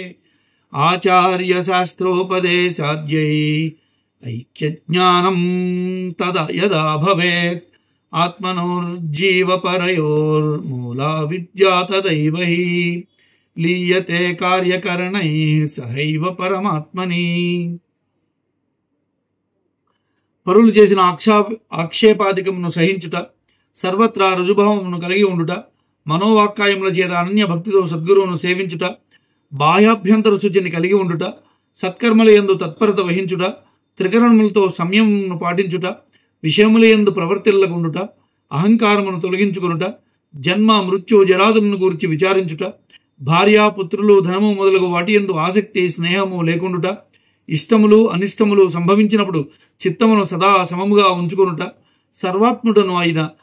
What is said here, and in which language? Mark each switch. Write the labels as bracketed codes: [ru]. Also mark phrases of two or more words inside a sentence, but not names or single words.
[sa] आचार्यशास्त्रोपदेशाद्यै ऐक्यज्ञानं तदा यदा भवेत्. आत्मनोर्जीवपरयोर्मूला विद्या तदैव हि लीयते कार्यकरणैः सहैव परमात्मनि. [te] పరులు చేసిన ఆక్షేపాధికమును సహించుట, సర్వత్రా రుజుభావమును కలిగి ఉండుట, మనోవాక్కాయముల చేత అనన్య భక్తితో సద్గురువును సేవించుట, బాహ్యాభ్యంతర శుచిని కలిగి ఉండుట, సత్కర్మల యందు తత్పరత వహించుట, త్రికరణములతో సంయమమును పాటించుట, విషయముల యందు ప్రవర్తిల్లకుండుట, అహంకారమును తొలగించుకొనుట, జన్మ మృత్యు జరాదులను గురించి విచారించుట, భార్య పుత్రులు ధనము మొదలగు వాటి యందు ఆసక్తి స్నేహము లేకుండుట, ఇష్టములు అనిష్టములు సంభవించినప్పుడు చిత్తమును సదా సమముగా ఉంచుకొనుట, సర్వాత్ముడను అయిన